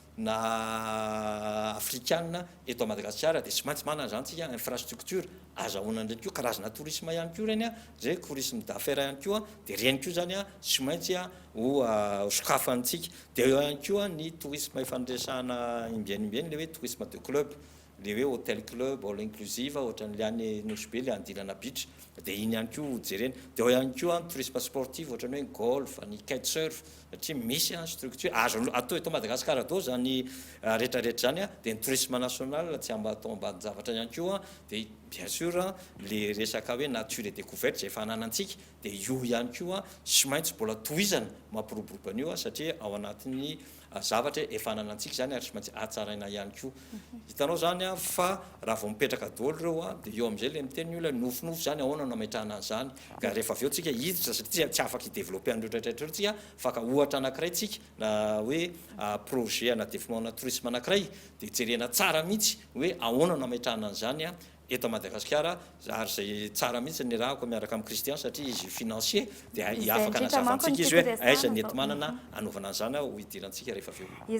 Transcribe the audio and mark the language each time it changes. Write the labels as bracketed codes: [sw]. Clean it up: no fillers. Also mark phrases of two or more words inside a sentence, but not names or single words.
[mg] na africaine eto Madagasikara de sy maintsy manana zany tsika infrastructure azahoana ndraiky koa karazana tourisme ihany koa reny zay [fr] tourisme d'affaires [mg] ihany koa de reny koa zany sy maintsy ho sokafantsika de eo ihany koa ny tourisme efa nresahana imbianimbiany le hoe [fr] tourisme de club [mg] le hoe [fr] hôtel club [en] all inclusive [mg] ohatran'le any Nosy Be le andilana beach de iny ihany koa jereny de eo ihany koa [fr] tourisme sportif [mg] ohatran'ny hoe golf ny kitesurf satria misy structure azo atao eto Madagasikara dao zany rehetrarehetra zany de ny [fr] tourisme national [mg] tsy amba atao ambany zavatra ihany koa de [fr] bien sûr [mg] le resaka hoe [fr] nature et découverte [mg] zay fananantsika de io ihany koa sy maintsy mbola tohizana mampiroboroba an'io satria ao anatin'ny zavatra efa nanantsika zany ary sy maintsy atsaraina ihany koa hitanao zany fa raha vao mipetraka daholo reo de eo am'izay le miteny olona nofinofo zany ahoana no ametrahana an'izany ka rehefa avy eo tsika hiditra satria tsy afaka hidévelopper an'ireo rehetrarehetra tsika fa ka ohatra anankiray tsika na hoe projet na développement na tourisme anankiray de jerena tsara mihitsy hoe ahoana no ametrahana an'izany eto Madagasikara ary zay tsara mihitsy ny rahako miaraka amin'ny Christian satria izy financier de afaka nazavantsika izy hoe aiza ny ety manana anaovana an'izany ho idirantsika rehefa avy eo